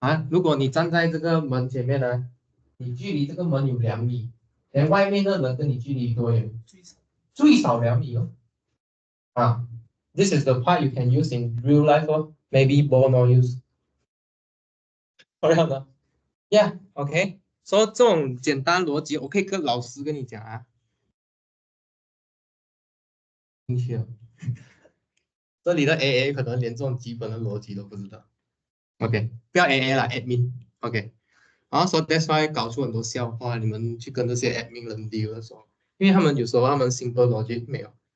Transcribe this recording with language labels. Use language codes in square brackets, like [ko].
[zh] 如果你站在这个门前面呢，你距离这个门有2米，连外面的人跟你距离多远？最少2米哦。 [en] This is the part you can use in real life or maybe ball no use. Correct or not? Yeah, okay. [zh] So 这种简单逻辑，我可以跟老师跟你讲啊。进去了，这里的 AA 可能连这种基本的逻辑都不知道。 OK， 不要 AA 啦 ，admin。OK， [en] so that's why [zh] 搞出很多笑话，你们去跟这些 admin 人 deal 的时候，因为他们有时候他们 [en] simple logic [zh] 没有。